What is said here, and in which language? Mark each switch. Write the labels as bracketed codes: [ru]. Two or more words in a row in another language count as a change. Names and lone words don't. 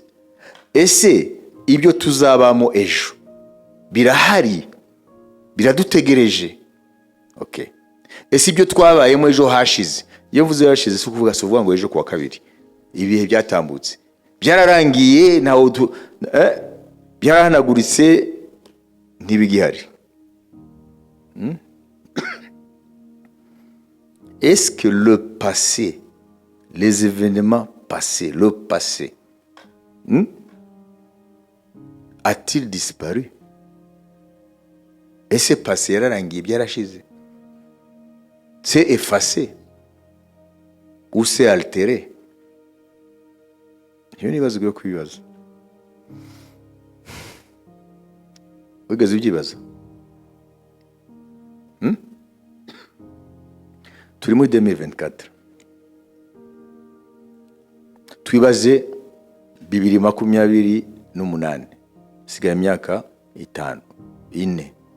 [rw] Ese ibyo tuzabamo ejo birahari, biradutegereje? Okay. Ese ibyo twabayemo ejo hashize iyo mvuze yarashize si ukuvuga ngo ejo kuwa kabiri ibihe byatambutse byararangiye ntawo byarahanaguritse ntibigihari. [fr] Est-ce que le passé, les événements passés, le passé, a-t-il disparu? Est-ce que passé [rw] yararangiye byarashize? [fr] C'est effacé ou c'est altéré? [rw] Iyo nibazo byo kwibaza. Wigeze ubyibaza? Turi muri 2024. Twibaze 2028 sigaye imyaka 5 4.